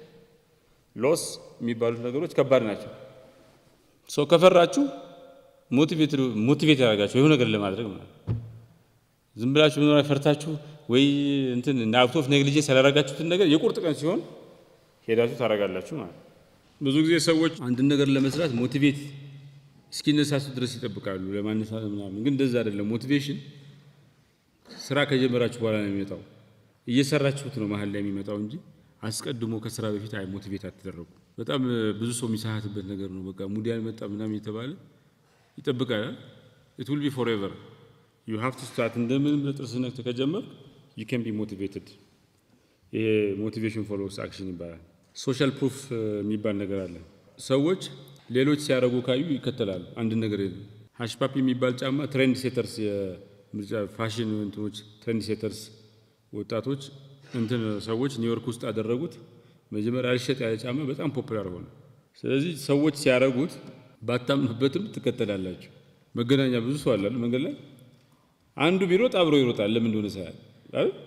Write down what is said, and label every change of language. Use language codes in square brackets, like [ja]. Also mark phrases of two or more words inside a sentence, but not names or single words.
[am] ሎስ የሚባሉት ነገሮች ከባድ ናቸው ሶ ከፈራችሁ ሞቲቬት ያደርጋችሁ የሆነ ነገር ለማድረግ ማለት ዝም ብላችሁ ምን ፈርታችሁ ወይ እንትን [en] out of negligence [am] ያላረጋችሁትን ነገር የቁርጥ ቀን ሲሆን ሄዳችሁ ታረጋላችሁ ማለት ብዙ ጊዜ ሰዎች አንድ ነገር ለመስራት ሞቲቬት እስኪነሳሱ ድረስ ይጠብቃሉ ለማነሳት ምናምን ግን እንደዛ አይደለም ሞቲቬሽን ስራ ከጀመራችሁ በኋላ ነው የሚመጣው እየሰራችሁት ነው መሀል ላይ የሚመጣው እንጂ አስቀድሞ ከስራ በፊት አይ ሞቲቬት አትደረጉ በጣም ብዙ ሰው የሚሳሃትበት ነገር ነው በቃ ሙድ ያልመጣ ምናምን የተባለ ይጠብቃል [en] it will be forever you have to start [am] እንደምን በጥርስነት ከጀመርክ [en] you can be motivated [am] ይሄ [en] motivation follows action [am] ይባላል [en] social proof [am] የሚባል ነገር አለ ሰዎች ሌሎች ሲያረጉ ካዩ ይከተላሉ አንድ ነገር የለም ሃሽፓፒ የሚባል ጫማ [en] trend setters [am] የምርጫ ፋሽን እንትኖች [en] trend setters [am] ወጣቶች እንትን ሰዎች ኒውዮርክ ውስጥ አደረጉት መጀመሪያ አልሸጥ ያለ ጫማ በጣም ፖፑላር ሆነ ስለዚህ ሰዎች ሲያረጉት ባታምኑበትም ትከተላላችሁ መገናኛ ብዙ ሰው አለ መንገድ ላይ አንዱ ቢሮጥ አብሮ ይሮጣል ለምን እንደሆነ ሳይል አይደል